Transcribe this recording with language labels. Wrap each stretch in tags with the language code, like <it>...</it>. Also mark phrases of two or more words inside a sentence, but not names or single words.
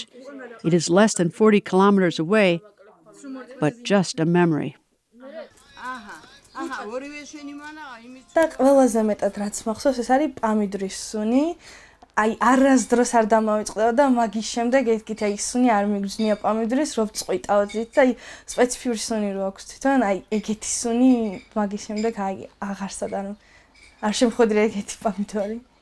<en>It is less than 40 kilometers away, but just a memory.</en> <ka>და ყველაზე მეტად რაც მახსოვს ეს არის პამიდრის სუნი. აი არასდროს არ დამავიწყდება და მაგის შემდეგ ეთქით აი სუნი არ მიგზნია პამიდრის რო წყვიტავდით და აი სპეციფიური სუნი რო აქვს თვითონ აი ეგეთი სუნი მაგის შემდეგ აი აღარსად არ შემხვედრია ეგეთი პამიდორი.</ka>